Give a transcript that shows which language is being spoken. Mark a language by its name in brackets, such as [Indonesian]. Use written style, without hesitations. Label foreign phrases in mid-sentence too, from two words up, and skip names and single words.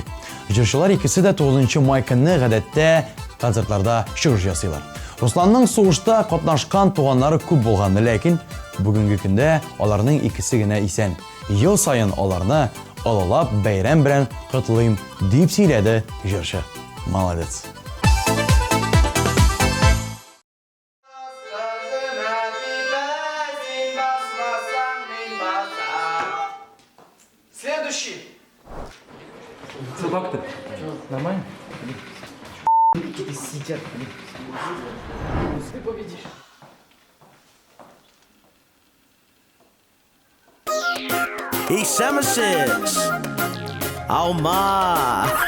[Tatar] Җырчылар икесе дә 9 май көнне гадәттә концертларда чыгыш ясыйлар. Русланның сугышта катнашкан туганнары күп булган, ләкин бүгенге көндә аларның икесе генә исән. Ел сайын аларны алалап бәйрәм белән котлыйм дип сөйләде җырчы. [Russian] Молодец. Следующий. Собак-то. Нормально? Сидят. Ты победишь. He's summer six. [English] Oh my.